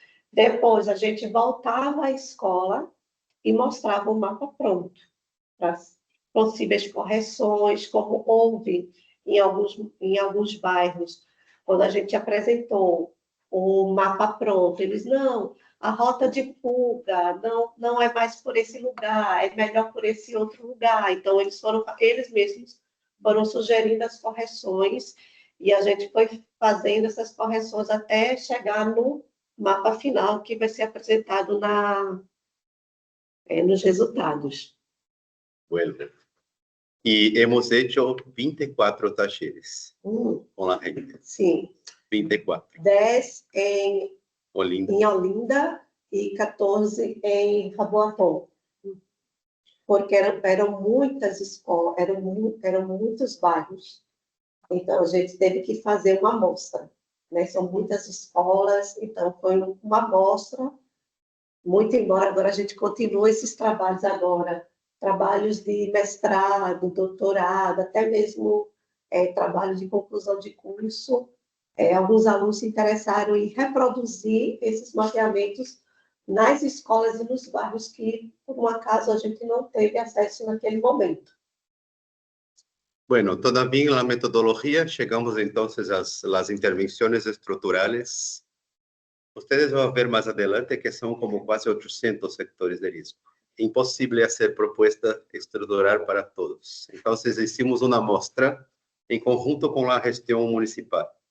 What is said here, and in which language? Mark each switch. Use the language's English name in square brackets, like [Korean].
[Portuguese] Depois a gente voltava à escola e mostrava o mapa pronto, para possíveis correções, como houve em alguns bairros, quando a gente apresentou o mapa pronto, eles, não, a rota de fuga não é mais por esse lugar, é melhor por esse outro lugar. Então, eles mesmos foram sugerindo as correções, e a gente foi fazendo essas correções até chegar no mapa final, que vai ser apresentado nos resultados. [Spanish] Bueno. Y hemos hecho 24 talleres con la gente. [Portuguese] Sim. 24. 10 em Olinda. Em Olinda e 14 em Jaboatão. Porque eram muitas escolas, eram muitos bairros. Então, a gente teve que fazer uma amostra, né? São muitas escolas, então foi uma amostra, muito embora agora a gente continue esses trabalhos agora, trabalhos de mestrado, doutorado, até mesmo trabalho de conclusão de curso. Alguns alunos se interessaram em reproduzir esses mapeamentos nas escolas e nos bairros que, por um acaso, a gente não teve acesso naquele momento. [Spanish] Bueno, todavía en la metodología llegamos entonces a las intervenciones estructurales. Ustedes van a ver más adelante que son como casi 800 sectores de riesgo. Imposible hacer propuesta estructural para todos. Entonces hicimos una muestra en conjunto con la gestión municipal.